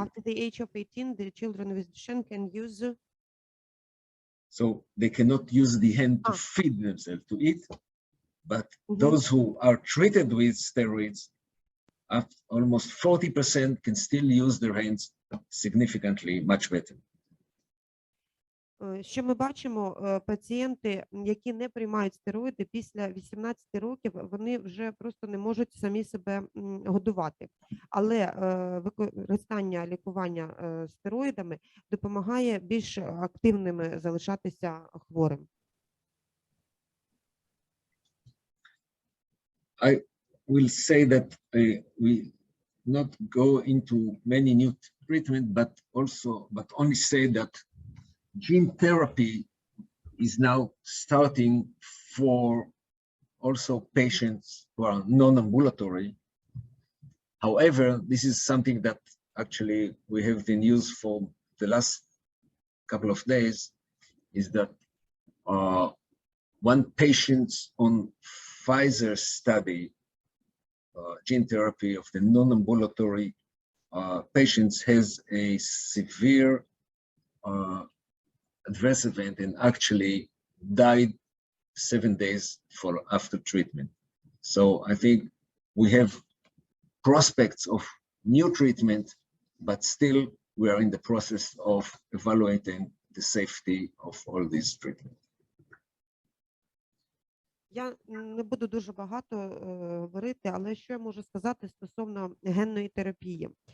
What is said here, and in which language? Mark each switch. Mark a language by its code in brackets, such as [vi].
[en] After the age of 18, the children with Duchenne can use. so they cannot use the hand to feed themselves, to eat. But those who are treated with steroids, almost 40% can still use their hands significantly much better. [uk] Що ми бачимо, пацієнти, які не приймають стероїди, після 18 років вони вже просто не можуть самі себе годувати. Але використання лікування стероїдами допомагає більш активними залишатися хворим. [en] I will say that we not go into many new treatment, but only say that gene therapy is now starting for also patients who are non-ambulatory. However, this is something that actually we have the news for the last couple of days, is that one patient on Pfizer study, gene therapy of the non-ambulatory patients, has a severe adverse event and actually died 7 days after treatment. So I think we have prospects of new treatment, but still we are in the process of evaluating the safety of all these treatments. [uk] Я не буду дуже багато говорити, але що я можу сказати стосовно генної терапії.